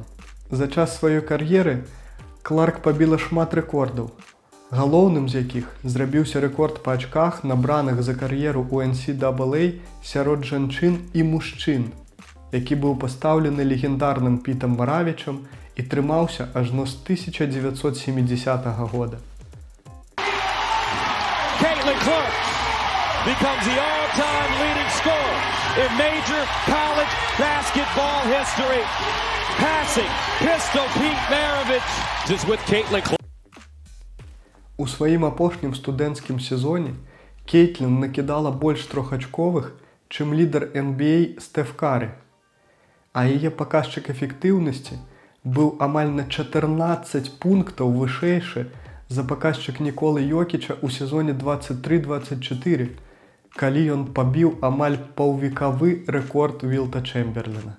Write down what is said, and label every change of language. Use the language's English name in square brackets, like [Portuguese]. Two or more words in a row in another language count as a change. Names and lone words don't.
[Belarusian] За час сваёй кар'еры Кларк пабіла шмат рэкордаў, галоўным з якіх зрабіўся рэкорд па ачках, набраных за кар'еру ў NCAA сярод жанчын і мужчын, які быў пастаўлены легендарным Пітам Маравічам і трымаўся ажно з 1970 года. [English] Caitlin Clark becomes the all-time leading scorer in major college basketball history. Passing Pistol Pete Maravich is with Caitlin Clark. [Belarusian] У сваім апошнім студэнцкім сезоне Кейтлін накідала больш трохачковых, чым лідар NBA Стэф Кары, а яе паказчык эфектыўнасці быў амаль на 14 пунктаў вышэйшы за паказчык Ніколы Йокіча ў сезоне 23-24, калі ён пабіў амаль паўвекавы рэкорд Вілта Чэмберлена.